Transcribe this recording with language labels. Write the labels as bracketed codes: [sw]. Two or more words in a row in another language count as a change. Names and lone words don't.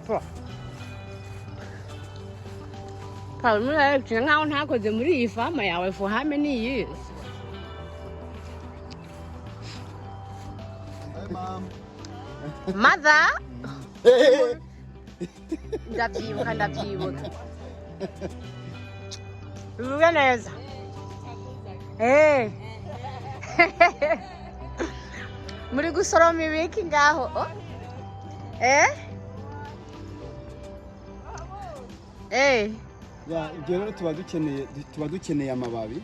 [rw] Paul, murabona nkaho ntakoze muri iyi fama yawe [en] for how many years? Hey, Mom. Mother? [rw] Ndabyibuka. Bivuga neza. Muri gusoroma ibiki ngaho? Ya, ibyo rero tuba dukeneye amababi.